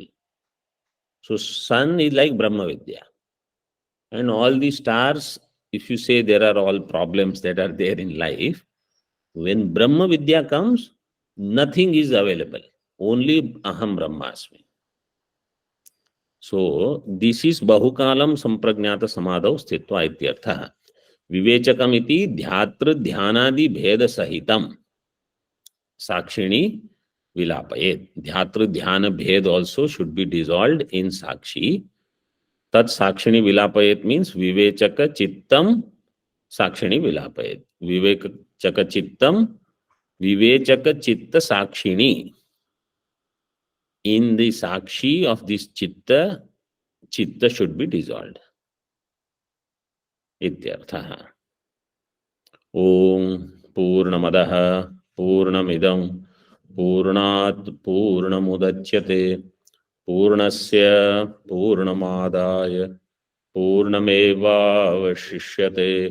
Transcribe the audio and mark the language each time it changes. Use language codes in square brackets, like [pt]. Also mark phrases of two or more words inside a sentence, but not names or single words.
[en] So sun is like [sa] Brahma Vidya. [en] And all the stars, if you say there are all problems that are there in life, when [sa] Brahma Vidya [en] comes, nothing is available. [sa] Only Aham Brahmasmi. [en] So this is [sa] Bahukalam Samprajnata Samadhav Sthitva Ityartha. Vivechakam iti dhyatra dhyanadi bheda sahitam sakshini vilapayet. Dhyatra dhyana bhed [en] also should be dissolved in sakshi. [sa] Tat sakshini vilapayet means vivechaka chittam sakshini vilapayet. Vivechaka chittam, vivechaka chitta sakshini. [en] In the sakshi of this chitta, chitta should be dissolved. [sa] Ityartha. Om Purnamadaha Purnamidam Purnat Purnamudachyate Purnasya Purnamadaya Purnamevavashishyate.